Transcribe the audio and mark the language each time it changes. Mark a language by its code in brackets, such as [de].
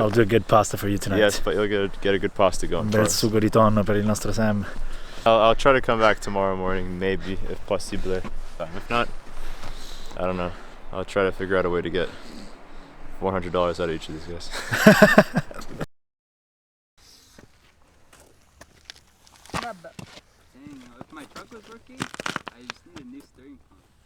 [en] I'll do a good pasta for you tonight. Yes, but you'll get a good pasta going. [it] Un bel sugo di tonno per il nostro Sam. [en] I'll try to come back tomorrow morning, maybe, if possible. If not, I don't know. I'll try to figure out a way to get $100 out of each of these guys. If my truck was working, I just need a new steering column.